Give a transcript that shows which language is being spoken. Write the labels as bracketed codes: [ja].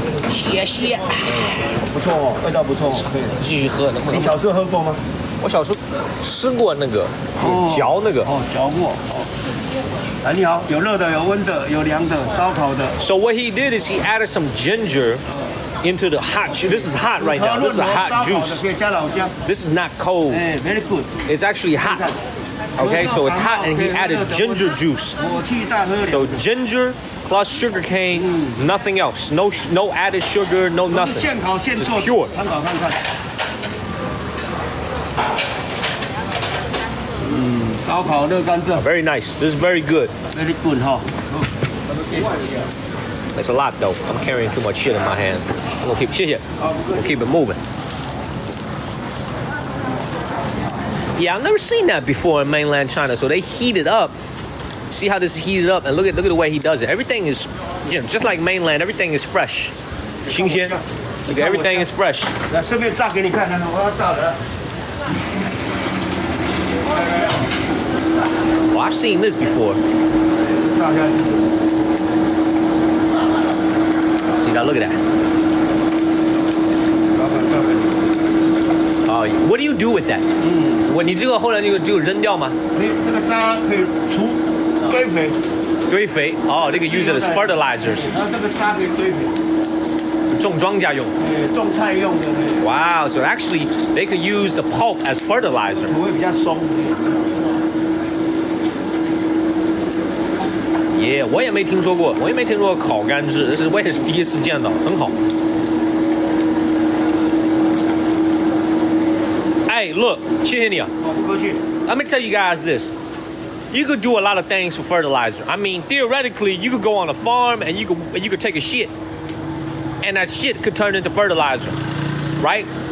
[zh] 谢谢。不错哦，味道不错哦。继续喝，能不能？你小时候喝过吗？我小时候吃过那个，就嚼那个。嚼过。你好，有热的，有温的，有凉的，烧烤的。 [en] So what he did is he added some ginger into the hot. This is hot right now. This is a hot juice. This is not cold. Very good. It's actually hot. Okay, so it's hot, and he added ginger juice. So ginger plus sugar cane, nothing else. No added sugar, no nothing. [zh] 现烤现做 [en] pure. [zh] 参考看看。烧烤热干蔗。 [en] Very nice. This is very good. Very good 哈。 It's a lot though. I'm carrying too much shit in my hand. We'll keep it moving. Yeah, I've never seen that before in mainland China. So they heat it up. See how this is heated up, and look at the way he does it. Everything is, just like mainland. Everything is fresh, 新鲜. Look, everything is fresh. [zh] 来，顺便炸给你看看，我要炸的。 [en] Well, I've seen this before. [zh] 炸下去。 [en] See now, look at that. [zh] 老板炸给你。 [en] Oh, what do you do with that? [zh] 你这个后来就扔掉吗？你这个渣可以除堆肥。堆肥。 [en] Oh, they can use it as fertilizers. [zh] 然后这个渣可以堆肥。种庄稼用。种菜用的。 [en] Wow, so actually they could use the pulp as fertilizer. [zh] 土会比较松。 Yeah, 我也没听说过烤甘蔗，这是我也是第一次见到，很好。 [en] Hey, look, [zh] 谢谢你啊。不客气。 [en] Let me tell you guys this. You could do a lot of things for fertilizer. I mean, theoretically, you could go on a farm and you could take a shit, and that shit could turn into fertilizer, right?